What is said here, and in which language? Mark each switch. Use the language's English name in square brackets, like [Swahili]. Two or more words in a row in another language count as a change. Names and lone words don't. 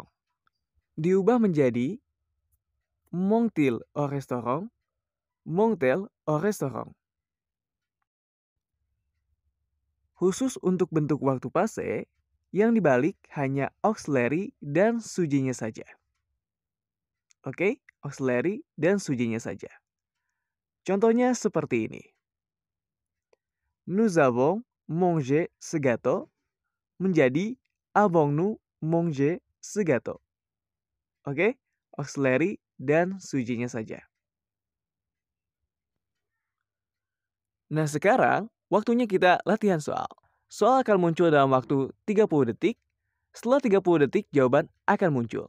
[Indonesian] Diubah menjadi [French] mange-t-il au restaurant, mange-t-elle au restaurant. [Indonesian] Khusus untuk bentuk waktu passé, yang dibalik hanya auxiliary dan sujetnya saja. Oke, auxiliary dan sujetnya saja. Contohnya seperti ini. [French] Nous avons mangé ce gâteau menjadi avons-nous mangé ce gâteau. [Indonesian] Oke, auxiliary dan sujetnya saja. Nah sekarang, waktunya kita latihan soal. Soal akan muncul dalam waktu 30 detik. Setelah 30 detik, jawaban akan muncul.